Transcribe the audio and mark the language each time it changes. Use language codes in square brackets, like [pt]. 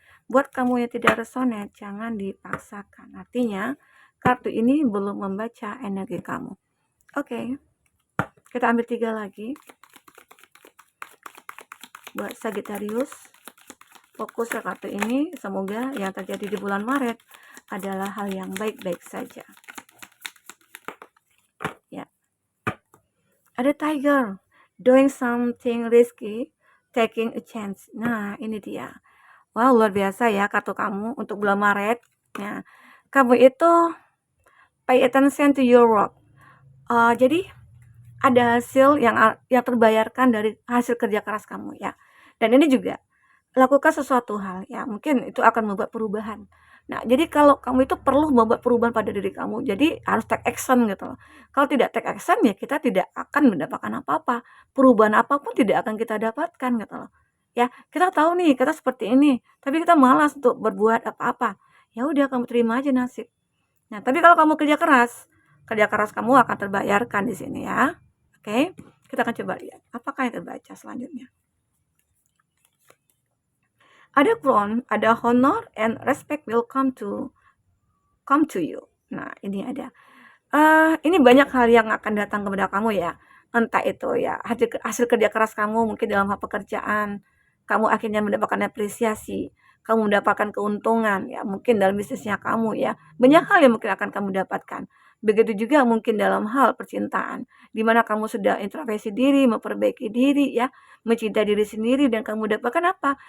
[id] Buat kamu yang tidak resonate, jangan dipaksakan. Artinya, kartu ini belum membaca energi kamu. Oke, kita ambil 3 lagi. Buat Sagittarius, fokus ke kartu ini. Semoga yang terjadi di bulan Maret adalah hal yang baik-baik saja. Ya, ada [en] tiger, doing something risky, taking a chance. [id] Nah, ini dia. Wow, luar biasa ya kartu kamu untuk bulan Maret. Nah, kamu itu [en] pay attention to your work. [id] Jadi ada hasil yang terbayarkan dari hasil kerja keras kamu ya. Dan ini juga lakukan sesuatu hal ya, mungkin itu akan membuat perubahan. Nah, jadi kalau kamu itu perlu membuat perubahan pada diri kamu, jadi harus take action gitu loh. Kalau tidak take action ya kita tidak akan mendapatkan apa-apa. Perubahan apapun tidak akan kita dapatkan gitu loh. Ya, kita tahu nih kita seperti ini, tapi kita malas untuk berbuat apa-apa. Ya udah kamu terima aja nasib. Nah, tapi kalau kamu kerja keras kamu akan terbayarkan di sini ya. Oke, kita akan coba lihat apakah yang terbaca selanjutnya. Ada [en] crown, [id] ada [en] honor and respect will come to you. [id] Nah, ini ada. Ini banyak hal yang akan datang kepada kamu ya. Entah itu ya hasil kerja keras kamu mungkin dalam hal pekerjaan, kamu akhirnya mendapatkan apresiasi, kamu mendapatkan keuntungan ya, mungkin dalam bisnisnya kamu ya. Banyak hal yang mungkin akan kamu dapatkan. Begitu juga mungkin dalam hal percintaan, di mana kamu sudah introspeksi diri, memperbaiki diri ya, mencintai diri sendiri dan kamu dapatkan apa?